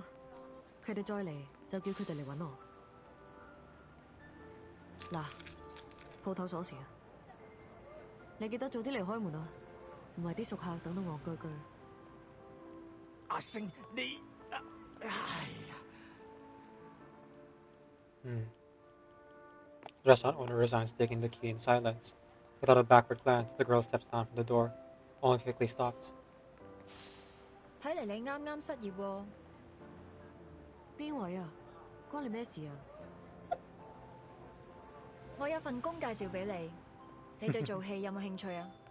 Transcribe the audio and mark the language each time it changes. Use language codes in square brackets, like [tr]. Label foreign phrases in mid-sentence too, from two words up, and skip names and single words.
[yue] 佢哋再嚟就叫佢哋嚟揾我。嗱，鋪頭鎖匙啊！你記得早啲嚟開門啊，唔係啲熟客等到戇居居。阿星，你，哎呀！ [en] The restaurant owner resigns, taking the key in silence. Without a backward glance, the girl steps down from the door, only quickly stops. [yue] 睇嚟你啱啱失業喎。邊位啊？關你咩事啊？我有份工介紹俾你，你對做戲有冇興趣啊？